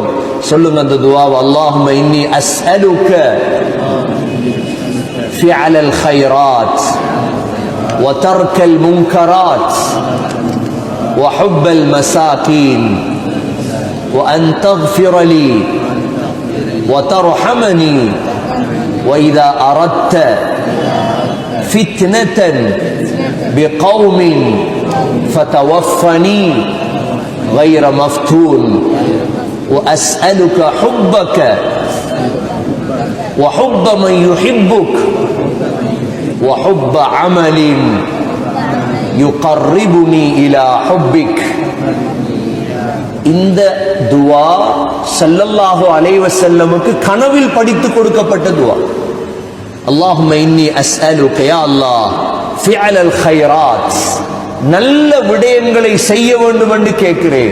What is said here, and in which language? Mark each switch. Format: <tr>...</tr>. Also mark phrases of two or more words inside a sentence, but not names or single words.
<ta>சொல்லுங்க அந்த துவா.</ta> <ar>اللهم إني أسألك فعل الخيرات وترك المنكرات وحب المساكين وأن تغفر لي وترحمني وإذا أردت فتنة بقوم فتوفني غير مفتون وأسألك حبك وحب من يحبك وحب عمل يقربني إلى حبك.</ar> <ta>இந்த துவா</ta> <ar>صلى الله عليه وسلم</ar> <ta>கனவில் படித்து கொடுக்கப்பட்ட துவா.</ta> <ar>اللهم إني أسألك يا الله فعل الخيرات,</ar> <ta>நல்ல விடயங்களை செய்ய வேண்டும் என்று கேட்கிறேன்.</ta>